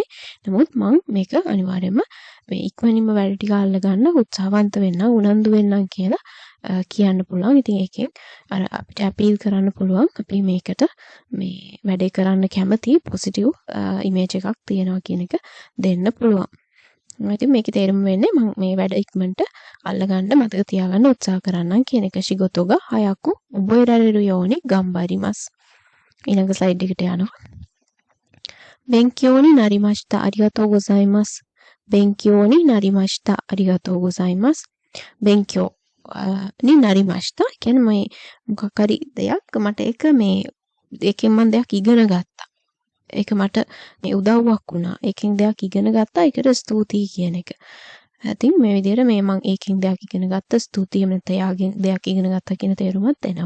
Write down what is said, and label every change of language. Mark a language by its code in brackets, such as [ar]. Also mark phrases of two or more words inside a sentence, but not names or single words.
[si] නමුත් මම මේක අනිවාර්යයෙන්ම මේ ඉක්මනින්ම වැඩ ටික අල්ල ගන්න උත්සාහවන්ත වෙන්න උනන්දු වෙන්නම් කියලා කියන්න පුළුවන්. ඉතින් ඒකෙන් අර අපිට අපීල් කරන්න පුළුවන් අපි මේකට මේ වැඩේ කරන්න කැමති [en] positive image [si] එකක් තියනවා කියන එක දෙන්න පුළුවන්. ඉතින් මේකේ තේරුම වෙන්නේ මම මේ වැඩ ඉක්මනට අල්ලගන්න මතක තියාගන්න උත්සාහ කරන්නම් කියන එක. [ja] 仕事が早く覚えられるように頑張ります. [si] ඊළඟ ස්ලයිඩ් එකට යනවා. [ja] 勉強になりましたありがとうございます. 勉強になりましたありがとうございます. 勉強になりました [si] කියන්නේ මේ මොකක් හරි දෙයක් මට ඒක මේ ඒකෙන් මම දෙයක් ඉගෙන ගත්තා. ඒක මට මේ උදව්වක් වුණා. ඒකෙන් දෙයක් ඉගෙන ගත්තා. ඒකට ස්තුතියි කියන එක. ඉතින් මේ විදිහට මේ මම ඒකෙන් දෙයක් ඉගෙන ගත්ත ස්තුතියි නැත්නම් එයාගෙන් දෙයක් ඉගෙන ගත්තා කියන තේරුමත් එනවා.